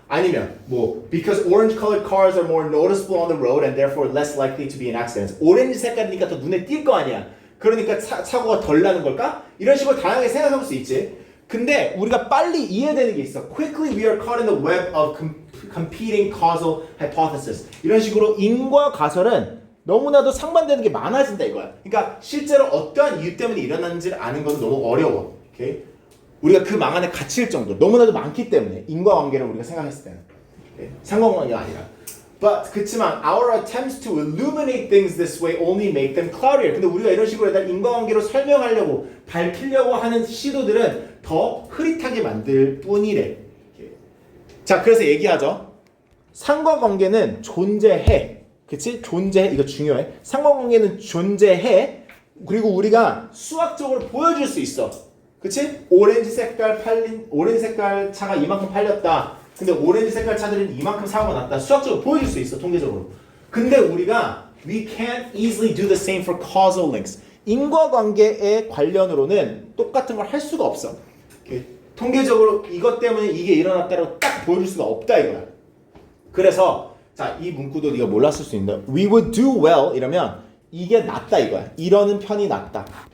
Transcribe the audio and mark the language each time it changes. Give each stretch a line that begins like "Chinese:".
Korean: 아니면 뭐
English: because orange colored cars are more noticeable on the road and therefore less likely to be in accidents.
Korean: 오렌지 색깔이니까 더 눈에 띌 거 아니야. 그러니까 사고가 덜 나는 걸까? 이런 식으로 다양하게 생각할 수 있지. 근데 우리가 빨리 이해되는 게 있어.
English: Quickly we are caught in the web of competing causal hypothesis.
Korean: 이런 식으로 인과 가설은 너무나도 상반되는 게 많아진다 이거야. 그러니까 실제로 어떠한 이유 때문에 일어났는지를 아는 건 너무 어려워. 오케이? 우리가 그 망 안에 갇힐 정도 너무나도 많기 때문에 인과관계를 우리가 생각했을 때는 오케이? 상관관계가 아니라.
English: But
Korean: 그치만
English: our attempts to illuminate things this way only make them cloudier.
Korean: 근데 우리가 이런 식으로 인과관계로 설명하려고 밝히려고 하는 시도들은 더 흐릿하게 만들 뿐이래. 자, 그래서 얘기하죠. 상관관계는 존재해. 그치? 존재해. 이거 중요해. 상관관계는 존재해. 그리고 우리가 수학적으로 보여줄 수 있어. 그치? 오렌지 색깔 차가 이만큼 팔렸다. 근데 오렌지 색깔 차들은 이만큼 사고가 났다. 수학적으로 보여줄 수 있어. 통계적으로. 근데 우리가
English: we can't easily do the same for causal links.
Korean: 인과관계의 관련으로는 똑같은 걸 할 수가 없어. 오케이? 통계적으로 이것 때문에 이게 일어났다고 딱 보여줄 수가 없다 이거야. 그래서 자, 이 문구도 네가 몰랐을 수 있는데
English: we would do well
Korean: 이러면 이게 낫다 이거야. 이러는 편이 낫다.